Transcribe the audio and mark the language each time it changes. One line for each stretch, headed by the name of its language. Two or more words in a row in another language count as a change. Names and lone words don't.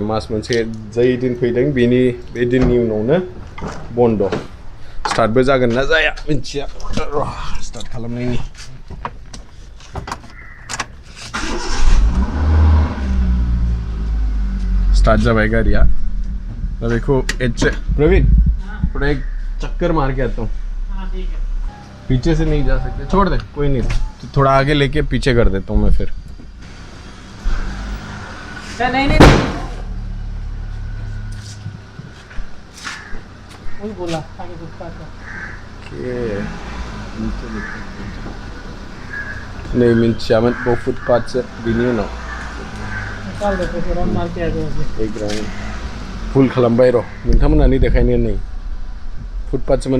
Bodo: मास मोनसे जाय दिन फैदों बे दिननि उनावनो बन्द'। स्टार्टबो जागोन ना जाया मिथिया। र' स्टार्ट खालामनायनि स्टार्ट जाबाय गारिया। दा बेखौ एसे
Hindi: प्रवीण थोड़ा एक चक्कर मार के आता हूँ। पीछे से नहीं जा सकते, छोड़ दे कोई नहीं। तो थोड़ा आगे लेके पीछे कर देता हूँ मैं फिर। नहीं नहीं वही बोला आगे फुटपाथ
Bodo: नहीं मिन्थियामोन बाव फुटपाथसो बिनि उनाव एक
English: round full
Bodo: खालामबाय। र' नोंथांमोनहानो देखायनो नै फुटपाथसोमोन।